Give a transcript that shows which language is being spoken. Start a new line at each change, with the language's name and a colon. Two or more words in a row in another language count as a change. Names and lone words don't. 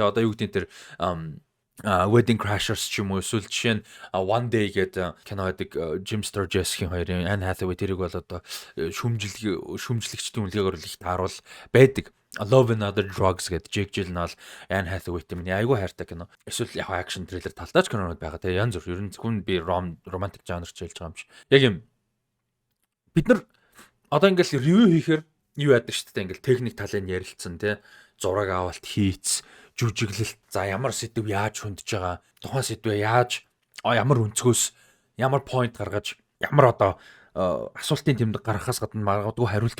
Mongolian: Одоо юу гэдэг тэр Wedding Crashers ч юм уу эсвэл жишээ нь One Day гэдэг кино гэдэг Jim Sturgess-ийн хоёрын Anne Hathaway тэрийг бол одоо шүмжлэгчдийн үнэлгээгээр л их тааруул байдаг. Love and Other Drugs гэдэг Jake Gyllenhaal, Anne Hathaway-тэй миний айгүй хайртай кино. Эсвэл яг
English: action thriller
Mongolian: талтай ч кинонууд байгаа те. Янз бүр. Ер нь зөвхөн би
English: romantic genre
Mongolian: ч хэлж байгаа юм шиг. Яг юм бид нар одоо ингээл review хийхээр юу яадаг шүү дээ. Ингээл техник талын ярилцсан те. Зураг авалт хийц жүжиглэлт за ямар сэдв яаж хөндөж байгаа тухайн сэдвээ яаж ямар өнцгөөс ямар point гаргаж ямар одоо асуултын тэмдэг гаргахаас гадна магадгүй хариулт